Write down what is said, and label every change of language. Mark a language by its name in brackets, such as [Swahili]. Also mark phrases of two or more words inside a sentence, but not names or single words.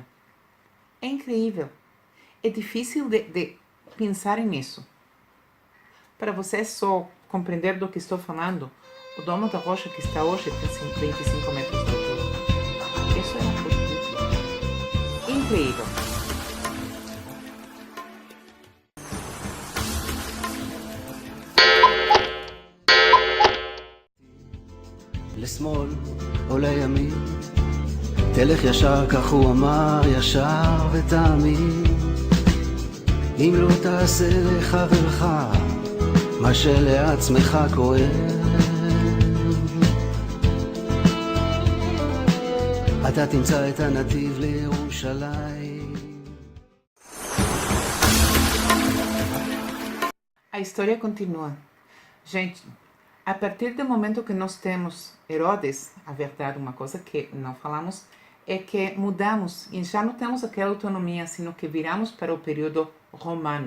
[Portuguese] É incrível. É difícil de pensar nisso. Para vocês só compreender do que estou falando, o Domo da Rocha que está hoje tem 25 metros de altura. Isso é uma coisa incrível. [Hebrew] לשמאל או לימין, תלך ישר כך הוא אמר, ישר ותאמין. אם לא תעשה לחברך מה שלעצמך כואב, אתה תמצא את הנתיב לירושלים. [Portuguese] A história continua. Gente, a partir do momento que nós temos Herodes, a verdade, uma coisa que não falamos, é que mudamos e já não temos aquela autonomia, [Spanish] sino que [Portuguese] viramos para o período romano.